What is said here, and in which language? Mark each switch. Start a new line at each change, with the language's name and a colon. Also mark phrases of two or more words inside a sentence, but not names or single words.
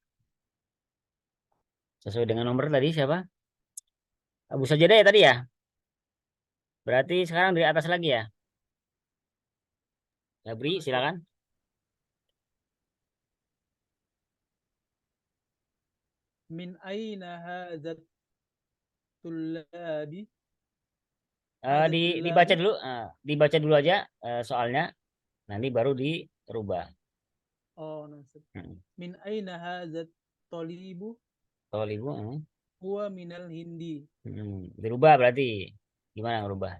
Indonesian: Sesuai dengan nomor tadi siapa? Abu Sajadah ya tadi ya? Berarti sekarang dari atas lagi ya? Gabri, silakan.
Arabic: من أين هذا الطلاب?
Indonesian: Dibaca dulu, dibaca dulu aja soalnya, nanti baru dirubah. Oh, nasib. Hmm.
Arabic: من أين هذا الطالب?
Indonesian: Kalau ibu,
Arabic: هو من الهند.
Indonesian: dirubah berarti gimana ngerubah?